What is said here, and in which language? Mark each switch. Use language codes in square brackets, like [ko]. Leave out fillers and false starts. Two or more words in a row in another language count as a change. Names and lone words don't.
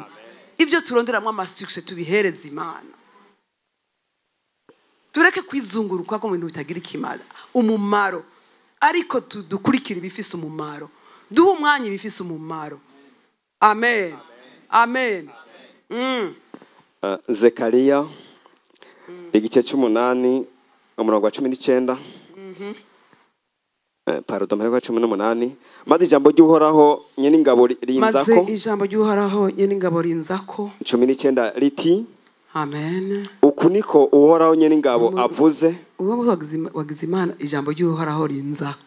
[rn] Ibyo turonderamwe amasuccess tubihereza Imana. Tureke kwizunguruka ko mu bintu bitagira ikimara umumaro. ariko dukurikira ibifise umumaro, duha umwanya ibifise umumaro. Amen, amen. Zekariya igice c'8 umurongo wa 19. Pardon, umurongo wa 18. Maze ijambo ry'Uhoraho nyene ingabo rinzako. Maze ijambo ry'Uhoraho nyene ingabo rinzako. 19 riti. Amen. Uku niko Uhoraho nyene ingabo avuze. Uwo wagize Imana ijambo ry'Uhoraho rinzako.